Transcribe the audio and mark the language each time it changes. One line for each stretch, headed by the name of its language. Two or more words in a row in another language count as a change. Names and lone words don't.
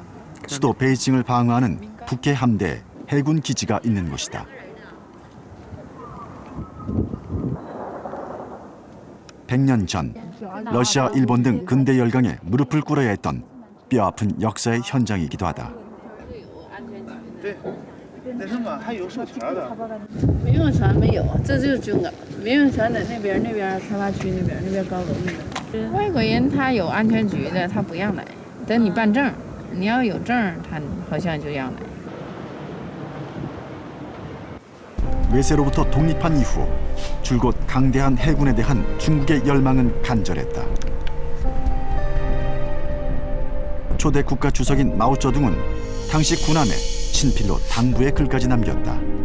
Korean: 수도 베이징을 방어하는 북해 함대 해군 기지가 있는 곳이다. (100년) 전 러시아, 일본 등 근대 열강에 무릎을 꿇어야 했던 뼈아픈 역사의 현장이기도 하다.
Chinese: 民用船没有，这就是军港。民用船在那边开发区那边高楼那边。外国人他有安全局的，他不让来，等你办证，你要有证，他好像就让来。
Korean: 외세로부터 독립한 이후 줄곧 강대한 해군에 대한 중국의 열망은 간절했다. 초대 국가 주석인 마오쩌둥은 당시 군함에 친필로 당부의 글까지 남겼다.